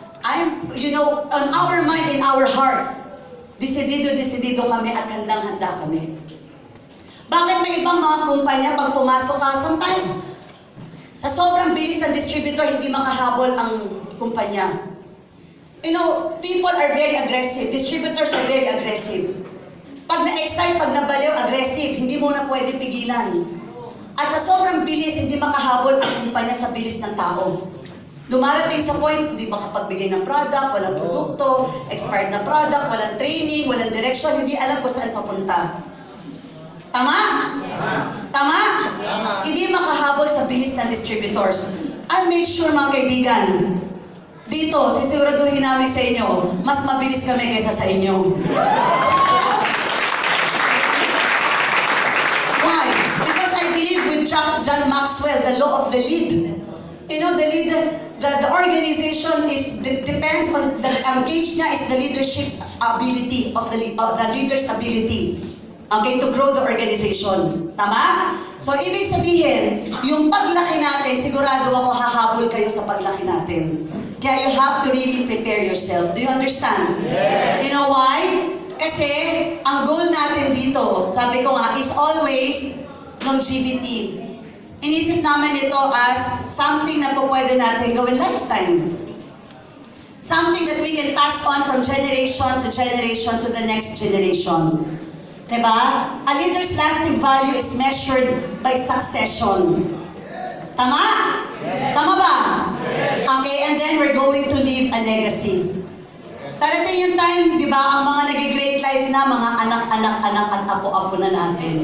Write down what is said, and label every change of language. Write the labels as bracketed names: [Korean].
[English] On our mind, in our hearts, [Filipino] desidido kami at handang-handa kami. Bakit may ibang mga kumpanya pag pumasok ka, sometimes, sa sobrang bilis ng distributor, hindi makahabol ang kumpanya. [English] You know, people are very aggressive. Distributors are very aggressive. [Filipino] Pag na-excite, pag nabaliw, aggressive. Hindi mo na pwede pigilan. At sa sobrang bilis, hindi makahabol ang kumpanya sa bilis ng tao. Dumarating sa point, hindi makapagbigay ng product, walang produkto, expired na product, walang training, walang direction, hindi alam kung saan papunta. Tama? Tama? Hindi makahabol sa bilis ng distributors. [English] I'll make sure, [Filipino] mga kaibigan, dito, sisiguraduhin namin sa inyo, mas mabilis kami kaysa sa inyo. [English] Why? Because I believe with John Maxwell, the law of the lead. You know, the organization depends on, the engaged niya is the leadership's ability, of the leader's ability. [Filipino] Okay, [English] to grow the organization. [Filipino] Tama? So, ibig sabihin, yung paglaki natin, sigurado ako hahabol kayo sa paglaki natin. [English] Kaya you have to really prepare yourself. Do you understand? Yes. You know why? [Filipino] Kasi, ang goal natin dito, sabi ko nga, [English] is always longevity. [Filipino] Inisip namin ito as something na po pwede natin gawin lifetime. [English] Something that we can pass on from generation to the next generation. Diba? A leader's lasting value is measured by succession. [Filipino] Tama? Yes. Tama ba? Yes. [English] Okay, and then we're going to leave a legacy. [Filipino] Darating yung time, di ba, ang mga nag-great life na, mga anak-anak at apo-apo na natin.